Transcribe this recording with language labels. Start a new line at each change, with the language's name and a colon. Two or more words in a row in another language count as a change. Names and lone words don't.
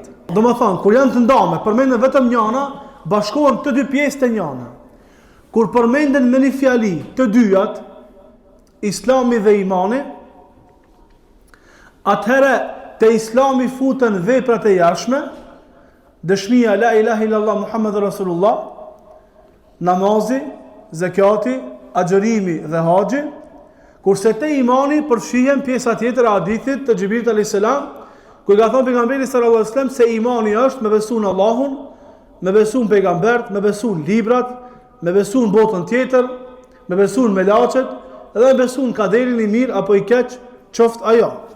Albanian: Do më thonë, kur janë të ndame, përmenden vetëm njëna, bashkohen të dy pjesë të njëna. Kur përmenden me një fjali të dyjat, islami dhe imani, atëherë të islami futen veprat e jashtme, dëshmia
Arabic: لا إله إلا الله محمد رسول الله,
Albanian: namazi, zakati, agjërimi dhe haxhi, kurse te imani përfshihen pjesa tjetër e hadithit të Xhibrilit
Arabic: عليه السلام,
Albanian: ku ka thënë pejgamberi
Arabic: صلى الله عليه وسلم
Albanian: se imani është me besu në Allahun, me besu në pejgambert, me besu në librat, me besu në botën tjetër, me besu në melaqet, dhe me besu në kaderin i mirë apo i keq, qoftë ajo.